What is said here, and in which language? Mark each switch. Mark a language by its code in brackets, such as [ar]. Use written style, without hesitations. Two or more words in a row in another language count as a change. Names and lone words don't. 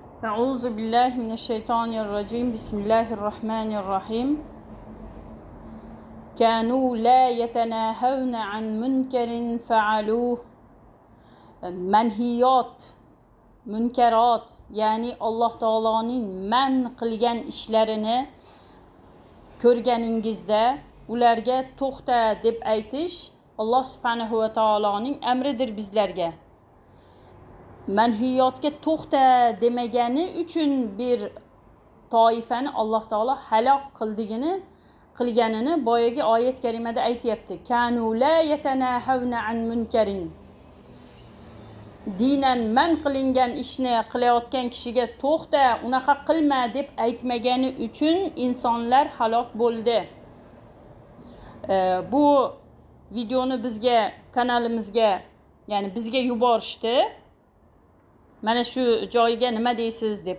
[ar] أعوذ بالله من الشيطان الرجيم. بسم الله الرحمن الرحيم. كانوا لا يتناهون عن منكر فعلوه. [uz] Manhiyot, münkerat, ya'ni Alloh taoloning man qilgan ishlarini ko'rganingizda ularga to'xta deb aytish Alloh [ar] سبحانه وتعالى [uz] amridir bizlarga. Manhiyotga to'xta demagani uchun bir toifani Alloh taolo halok qilganini boyagi oyat karimada aytyapti. [ar] كانوا لا يتناهون عن منكر. [uz] Dinan man qilingan ishni qilayotgan kishiga to'xta, unaqa qilma deb aytmagani uchun insonlar halok bo'ldi. Bu videoni bizga kanalimizga, ya'ni bizga yuborishdi. Mana shu joyiga nima deysiz deb.